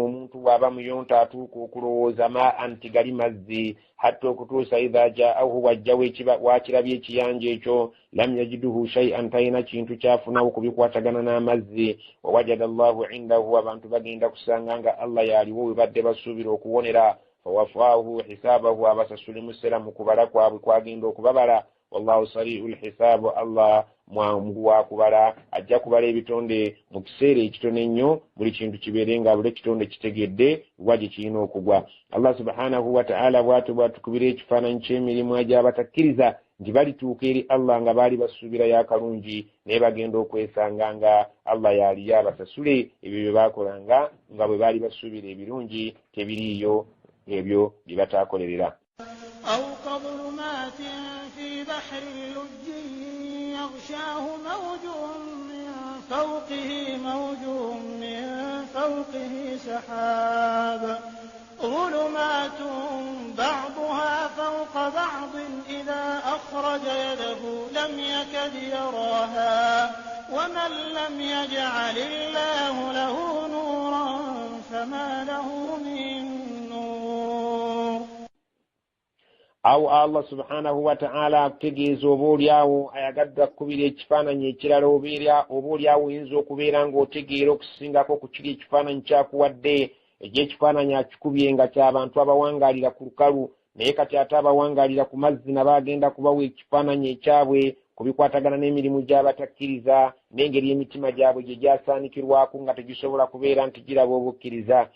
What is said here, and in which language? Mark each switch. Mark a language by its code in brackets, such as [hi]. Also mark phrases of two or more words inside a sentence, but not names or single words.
[lg] omuntu bw'aba muyonta atuuka okulowooza ma'an tigali mazzi hatta okutuusa [ar] إذا جاءه [lg] wajjawo wakirabye ekiyanja ekyo lam [ar] يجده شيئا [lg] talina kintu kyafunawo kubikwatagana n'amazzi [ar] ووجد الله عنده [lg] abantu bagenda kusanga nga Allah yaaliwo we badde basuubira okuwonera [ar] فوفاه حسابه [lg] abasasule musera mu kubala kwabwe kwagenda okubabala [ar] والله سريع الحساب [lg] Allah mwangu wa kubala ajja kubala ebitonde mu kiseera ekitone nnyo buli kintu kibeerenga buli kitonde kitegedde waje kirina okugwa. [ar] الله سبحانه وتعالى [lg] bwatukubira ekifaananyi ky'emirimu egy'abatakkiriza nti balituuka eri Allah nga baali basuubira yakalungi naye bagenda okwesanga nga Allah yaali yabasasule ebyo bye baakolanga nga bwe baali basuubira ebirungi tebiriiyo ebyo byebatakolerera. [ar] أو كظلمات في بحر اللج يغشاه موج من فوقه سحاب ظلمات بعضها فوق بعض إذا أخرج يده لم يكد يراها ومن لم يجعل الله له نورا فما له من [lg] awo [ar] الله سبحانه وتعالى [lg] akutegeeza oboolyawo ayagadde akkubira ekifaananyi ekirala oboolyawo oyinza okubeera ng'otegeera okusingako ku kiri ekifaananyi kyakuwadde egy'ekifaananyi akikubye nga ky'abantu abawangaalira ku lukalu naye kati ate abawangalira ku mazzi nabagenda kubawa ekifaananyi ekyabwe kubikwatagana n'emirimu gy'abatakkiriza n'engeri emitima gyabwe gye gyasaanikirwako nga tegisobola kubeera nti giraba obukkiriza.